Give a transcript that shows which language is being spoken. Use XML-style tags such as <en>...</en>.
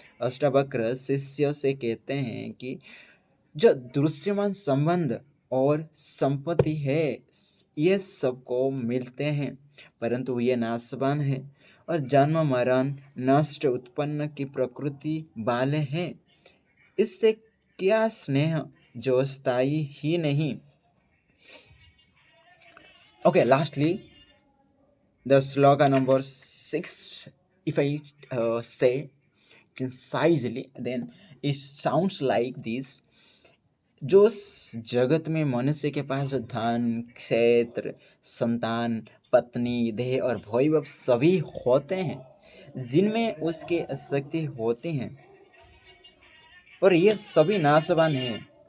<hi>अष्टावक्र शिष्य से कहते हैं कि जो दृश्यमान संबंध और संपत्ति है ये सबको मिलते हैं, परंतु ये नाशवान है और जन्म मरण नष्ट उत्पन्न की प्रकृति वाले हैं। इससे क्या स्नेह जो स्थायी ही नहीं।</hi> <en>Okay, lastly, the slogan number 6, if I say concisely, then it sounds like this.</en> <hi>जो जगत में मनुष्य के पास धन, क्षेत्र, संतान, पत्नी, देह और वैभव सभी होते हैं जिनमें उसके आसक्ति होती हैं, पर ये सभी नाशवान हैं।</hi>